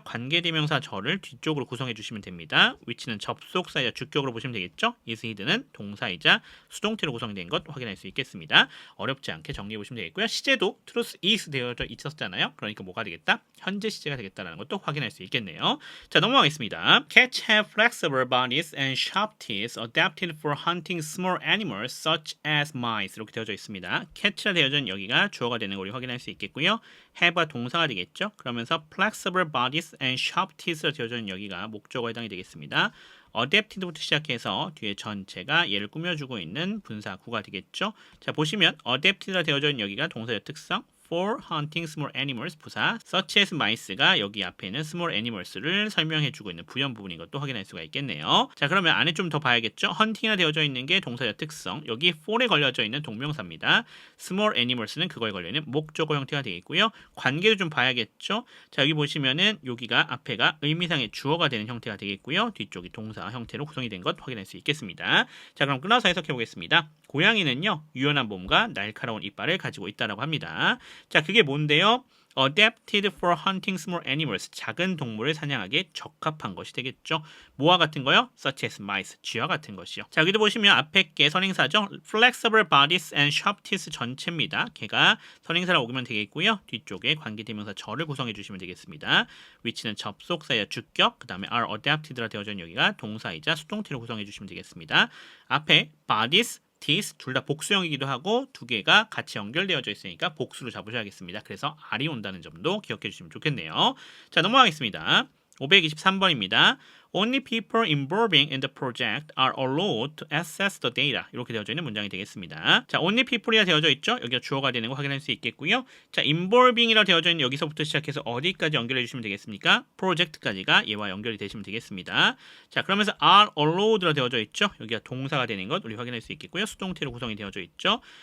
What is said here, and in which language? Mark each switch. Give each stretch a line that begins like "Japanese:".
Korean: 관계대명사 절을 뒤쪽으로 구성해 주시면 됩니다. 위치는 접속사이자 주격으로 보시면 되겠죠.
English: is hidden
Korean: 은 동사이자 수동태로 구성된 것 확인할 수 있겠습니다. 어렵지 않게 정리해 보시면 되겠고요. 시제도
English: truth is
Korean: 되어져 있었잖아요. 그러니까 뭐가 되겠다? 현재 시제가 되겠다는 것도 확인할 수 있겠네요. 자, 넘어가겠습니다.
English: Cats have flexible bodies and sharp teeth adapted for hunting small animals such as mice.
Korean: 이렇게 되어져 있습니다. catch가 되어져 있는 여기가 주어가 되는 걸 우리 확인할 수 있겠고요. have가 동사가 되겠죠. 그러면서
English: flexible bodies and sharp teeth
Korean: 가 되어져 있는 여기가 목적어에 해당이 되겠습니다. adapted부터 시작해서 뒤에 전체가 얘를 꾸며주고 있는 분사구가 되겠죠. 자, 보시면 adapted가 되어져 있는 여기가 동사의 특성
English: for hunting small animals
Korean: 부사
English: such as mice
Korean: 가 여기 앞에 있는
English: small animals
Korean: 를 설명해주고 있는 부연 부분인 것도 확인할 수가 있겠네요. 자, 그러면 안에 좀 더 봐야겠죠. hunting이 되어져 있는 게 동사의 특성, 여기 for에 걸려져 있는 동명사입니다. small animals는 그거에 걸려있는 목적어 형태가 되겠고요. 관계도 좀 봐야겠죠. 자, 여기 보시면은 여기가 앞에가 의미상의 주어가 되는 형태가 되겠고요. 뒤쪽이 동사 형태로 구성이 된 것 확인할 수 있겠습니다. 자, 그럼 끊어서 해석해 보겠습니다. 고양이는요, 유연한 몸과 날카로운 이빨을 가지고 있다라고 합니다. 자, 그게 뭔데요?
English: Adapted for hunting small animals.
Korean: 작은 동물을 사냥하기에 적합한 것이 되겠죠. 뭐와 같은 거요?
English: Such as mice.
Korean: 쥐와 같은 것이요. 자, 여기도 보시면 앞에 게 선행사죠.
English: Flexible bodies and sharp teeth 전체입니다.
Korean: 걔가 선행사로 오면 되겠고요. 뒤쪽에 관계대명사 절을 구성해 주시면 되겠습니다. 위치는 접속사야 주격, 그 다음에
English: are adapted
Korean: 라 되어져 있는 여기가 동사이자 수동태로 구성해 주시면 되겠습니다. 앞에 bodies, teeth 둘 다 복수형이기도 하고 두 개가 같이 연결되어져 있으니까 복수로 잡으셔야겠습니다. 그래서 R이 온다는 점도 기억해 주시면 좋겠네요. 자, 넘어가겠습니다. 523번입니다.
English: Only people involving in the project are allowed to access the data.
Korean: 이렇게 되어져 있는 문장이 되겠습니다. 자, only people이라 되어져 있죠? 여기가 주어가 되는 거 확인할 수 있겠고요. 자, involving이라 되어져 있는 여기서부터 시작해서 어디까지 연결해 주시면 되겠습니까? project까지가 얘와 연결이 되시면 되겠습니다. 자, 그러면서
English: are allowed
Korean: 라 되어져 있죠? 여기가 동사가 되는 것 우리 확인할 수 있겠고요. 수동태로 구성이 되어져 있죠.